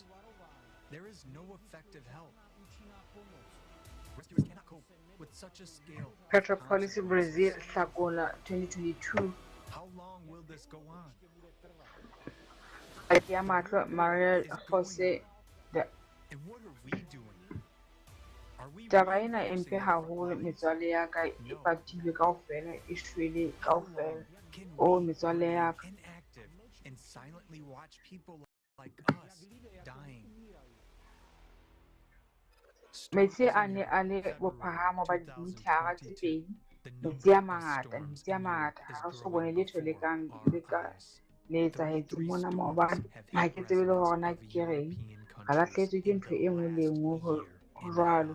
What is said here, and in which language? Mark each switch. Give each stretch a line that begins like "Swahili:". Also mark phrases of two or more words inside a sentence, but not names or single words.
English: There is no effective help. Rescuers cannot cope with such a scale. Petropolis, Brazil, Hlakola 2022. How long will this go on? Maria Jose. And what are we doing? Are we
Southern Sotho: Taba ena e mpe haholo, metswalle ya ka e patilwe kaofela, e shwele kaofela. Oh, metswalle ya ka.
English: Inactive and silently watch people like us dying?
Southern Sotho: Metsi a ne a le bophahamo ba dimithara tse pedi. Metsi a mangata ha re so bone letho le le etsahetseng mona maobane ha ke tsebe le hore na ke reng. Re lahlehetswe ke ntho e nngwe le e nngwe ho jwalo.